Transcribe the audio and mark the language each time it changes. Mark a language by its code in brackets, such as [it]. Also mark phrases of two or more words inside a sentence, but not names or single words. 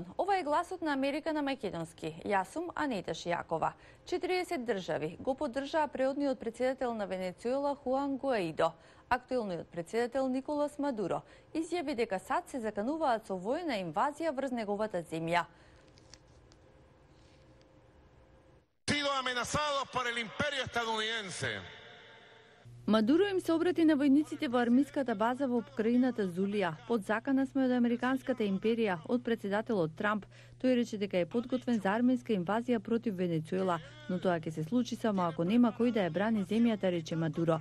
[mk] Ова е гласот на Америка на македонски. Јас сум Анета Шијакова. 40 држави го поддржаа преодниот претседател на Венецуела Хуан Гуаидо. Актуелниот претседател Николас Мадуро изјави дека САД се закануваат со војна инвазија врз неговата земја. [es] Sido amenazados por el imperio estadounidense. [mk] Мадуро им се обрати на војниците во армиската база во покраината Зулија. Под закана сме од Американската империја, од председателот Трамп. Тој рече дека е подготвен за армиска инвазија против Венецуела, но тоа ќе се случи само ако нема кој да ја брани земјата, рече Мадуро.